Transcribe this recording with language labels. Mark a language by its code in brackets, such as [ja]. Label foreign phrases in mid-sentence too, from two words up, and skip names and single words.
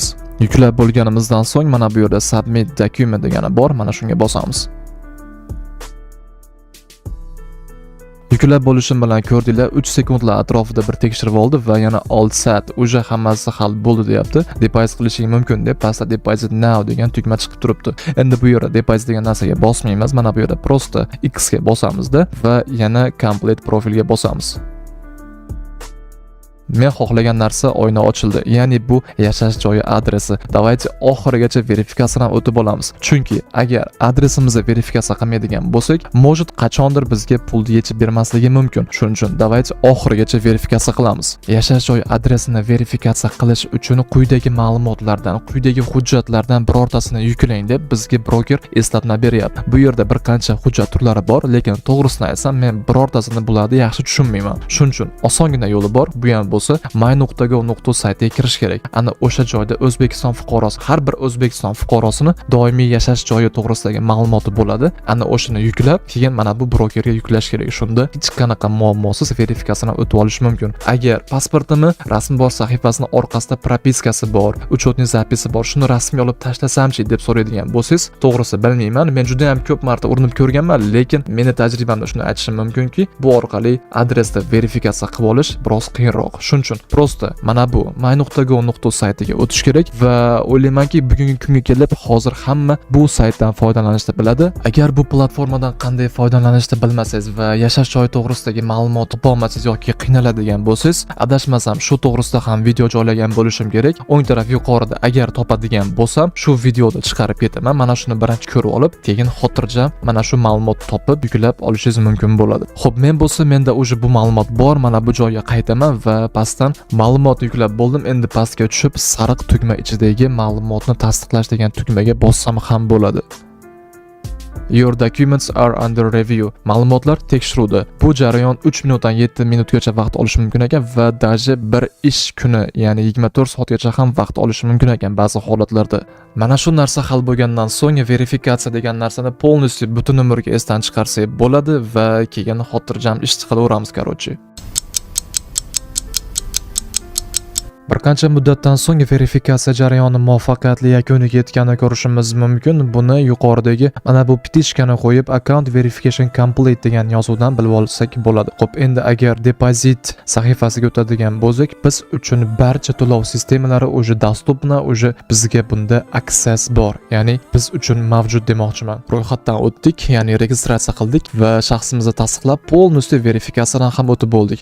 [uz] Yuklab bo'lganimizdan so'ng mana bu yerda [en] submit document [uz] degani bor, mana shunga bosamiz. Yuklab bo'lishim bilan ko'rdinglar, 3 sekundlar atrofida bir tekshirib oldi va yana [en] all set, [uz] uje hammasi hal bo'ldi deyapti. Deposit qilishing mumkin deb pastda [en] deposit now [uz] degan tugma chiqib turibdi. Endi bu yerda deposit degan narsaga bosmaymiz, mana bu yerda prosta X ga bosamizda va yana complete profilga bosamiz. Men xohlagan narsa oyna ochildi. Ya'ni bu yashash joyi adresi. Davaychi oxirigacha verifikatsiyadan o'tib olamiz. Chunki agar adresimizni verifikatsiya qilmaydigan bo'lsak, mojit qachondir bizga pulni yechib bermasligi mumkin. Shuning uchun davaychi oxirigacha verifikatsiya qilamiz. Yashash joyi adresini verifikatsiya qilish uchun quyidagi ma'lumotlardan, quyidagi hujjatlardan birortasini yuklang deb bizga broker eslatma beryapti. Bu yerda bir qancha hujjat turlari bor, lekin to'g'risini aytsam, men birortasini bularni yaxshi tushunmayman. Shuning uchun osongina yo'li bor. Bu ham bo'lsa my.go.uz saytiga kirish kerak. Ana o'sha joyda O'zbekiston fuqarosi, har bir O'zbekiston fuqarosining doimiy yashash joyi to'g'risidagi ma'lumoti bo'ladi. Ana o'shani yuklab, keyin mana bu brokerga yuklash kerak. Shunda hech qanaqa muammosiz verifikatsiyadan o'tib olish mumkin. Agar pasportimi rasm bor sahifasining orqasida propiskasi bor, [ru] учетный записи [uz] bor, shuni rasmga olib tashlasamchi deb so'raydigan bo'lsangiz, to'g'risi bilmayman. Men juda ham ko'p marta urinib ko'rganman, lekin meni tajribamda shuni aytishim mumkinki, bu orqali adresda verifikatsiya qilib olish biroz qiyinroq. Shuning uchun prosta mana bu my.go.uz saytiga o'tish kerak va o'ylaymanki bugungi kunga kelib hozir hamma bu saytdan foydalanishni biladi. Agar bu platformadan qanday foydalanishni bilmasangiz va yashash joyi to'g'risidagi ma'lumot topolmasangiz yoki qiynaladigan bo'lsangiz, adashmasam shu to'g'risida ham video joylagan bo'lishim kerak. O'ng taraf yuqorida agar topadigan bo'lsam, shu videoda chiqarib ketaman. Mana shuni birinchi ko'rib olib, keyin xotirjam mana shu ma'lumotni topib yuklab olishingiz mumkin bo'ladi. Xo'p, men bo'lsa menda o'sha bu ma'lumot bor. Mana bu joyga qaytaman va pastdan ma'lumotni yuklab bo'ldim. Endi pastga tushib, sariq tugma ichidagi ma'lumotni tasdiqlash degan tugmaga bossam ham bo'ladi. [en] Your documents are under review. [uz] Ma'lumotlar tekshiruvda. Bu jarayon 3 minutdan 7 minutgacha vaqt olishi mumkin ekan va daji bir ish kuni, ya'ni 24 soatgacha ham vaqt olishi mumkin ekan ba'zi holatlarda. Mana shu narsa hal bo'lgandan so'ng verifikatsiya degan narsani polностью butun umrga esdan chiqarsak bo'ladi va keyin xotirjam ish qilaveramiz, короче. Bir qancha muddatdan so'ng verifikatsiya jarayoni muvaffaqiyatli yakuniga yetganini ko'rishimiz mumkin. Buni yuqoridagi mana bu petichkani qo'yib [en] account verification complete [uz] degan yozuvdan bilib olsak bo'ladi. Xo'p, endi agar deposit sahifasiga o'tadigan bo'lsak, biz uchun barcha to'lov sistemalari o'zi dostupna, o'zi bizga bunda access bor. Ya'ni biz uchun mavjud demoqchiman. Ro'yxatdan o'tdik, ya'ni registratsiya qildik va shaxsimizni tasdiqlab, polностью verifikatsiyadan ham o'tib bo'ldik.